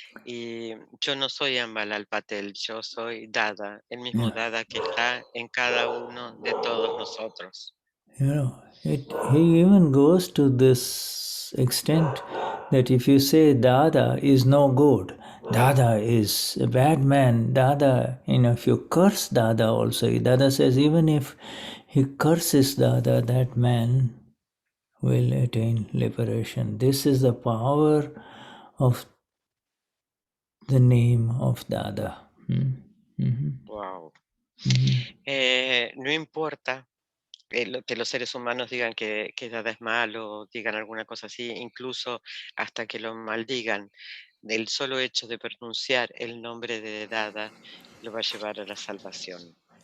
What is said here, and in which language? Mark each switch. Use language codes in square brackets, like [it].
[es] Y yo no soy Ambalal Patel, yo soy Dada, el mismo Dada que está en cada uno de todos nosotros. [en] He even goes to this extent that if you say Dada is no good, Dada is a bad man, Dada, if you curse Dada also, Dada says even if he curses Dada, that man will attain liberation. This is the power of the name of Dada. Wow. [es] No importa que los seres humanos digan que Dada es malo, digan alguna cosa así, incluso hasta que lo maldigan. El solo hecho de pronunciar el nombre de Dada lo va a llevar a la salvación.